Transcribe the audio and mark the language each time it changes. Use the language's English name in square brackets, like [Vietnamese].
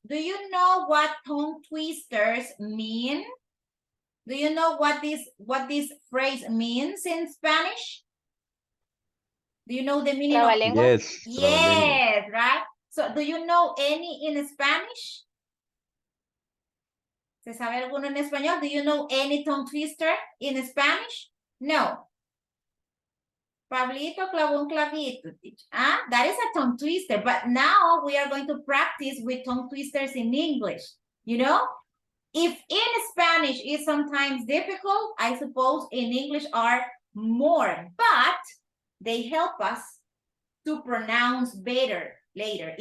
[English] Do you know what tongue twisters mean? Do you know what this phrase means in Spanish? Do you know the meaning of? [Spanish] Trabalengua. [English] Yes, trabalengua. Yes, right? So do you know any in Spanish? [Spanish] ¿Se sabe alguno en español? [English] Do you know any tongue twister in Spanish? [Spanish] No. Pablito clavó un clavito. [English] Ah, that is a tongue twister, but now we are going to practice with tongue twisters in English. You know, if in Spanish is sometimes difficult, I suppose in English are more, but they help us to pronounce better later.